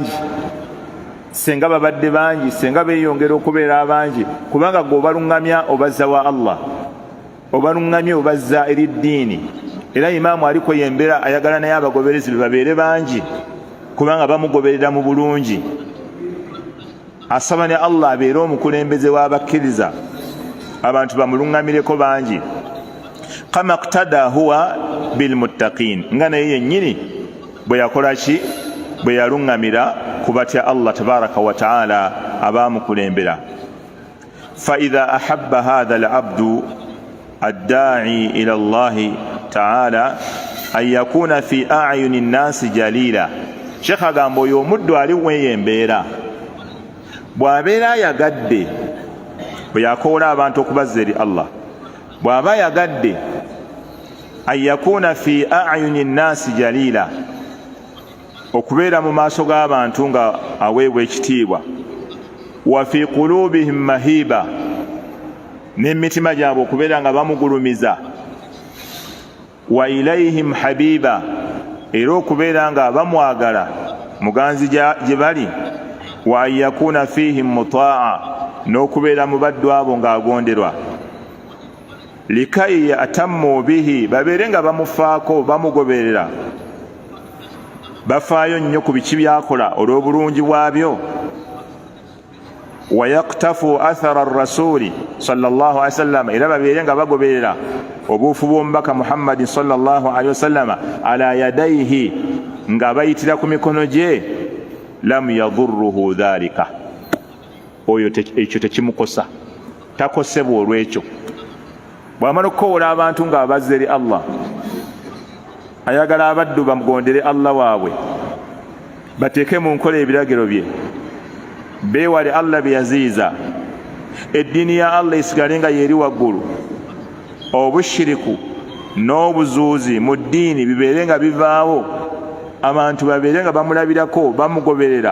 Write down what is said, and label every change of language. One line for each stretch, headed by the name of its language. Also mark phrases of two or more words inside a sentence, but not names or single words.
Ganda: bangi senga beeyongera okubeera abangi kubanga gwe obaluŋŋamya obazza wa Allah obaluŋŋamya obazza eri ddiini era imaamu aliko yembeera ayagala naye abagoberezi be babeere bangi kubanga bamugoberera mu bulungi asaba ne Allah abeere omukulembeze w'abakkiriza abantu bamulungamireko bangi.
Arabic: كما اقتدى هو بالمتقين,
Ganda: nga naye yennyini bwe yakola ki, bwe yalungamira ku batya Allah
Arabic: تبارك وتعالى
Ganda: abaamukulembera.
Arabic: فإذا أحب هذا العبد الداعي إلى الله تعالى أن يكون في أعين الناس جليلا.
Ganda: Sheikh agamba oyo omuddu ali weyembeera bw'abeera ayagadde, bwe yakoola abantu okubazza eri Allah, bw'aba yagadde
Arabic: أن يكون في أعين الناس جليلا,
Ganda: okubeera mu maaso g'abantu nga aweebwa ekitiibwa,
Arabic: وفي قلوبهم مهيبا,
Ganda: n'emitima gyabwe okubeera nga bamugulumiza,
Arabic: وإليهم حبيبا,
Ganda: era okubeera nga bamwagala muganzi gye bali,
Arabic: وأن يكون فيهم مطاعا,
Ganda: n'okubeera mu baddu abo ng'agonderwa,
Arabic: لكي يأتموا به,
Ganda: babeere nga bamufaako bamugoberera, bafaayo nnyo ku biki byakola olw'obulungi bwabyo.
Arabic: ويقتفي أثر الرسول صلى الله عليه وسلم,
Ganda: era babeere nga bagoberera obuufu bw'omubaka Muhammadin
Arabic: صلى الله عليه وسلم على يديه,
Ganda: nga bayitira ku mikono gye.
Arabic: لم يضره ذلك,
Ganda: oyo ekyo tekimukosa, takosebwa olw'ekyo. Bw'amala okukoola abantu nga abazza eri Allah, ayagala abaddu bamugondere Allah waabwe, bateeke mu nkola ebiragiro bye, beewale Allah bye yaziiza, eddiini ya Allah esigale nga yeeri waggulu, obushiriku n'obuzuuzi mu ddiini bibeere nga bivaawo, abantu babeere nga bamulabirako bamugoberera.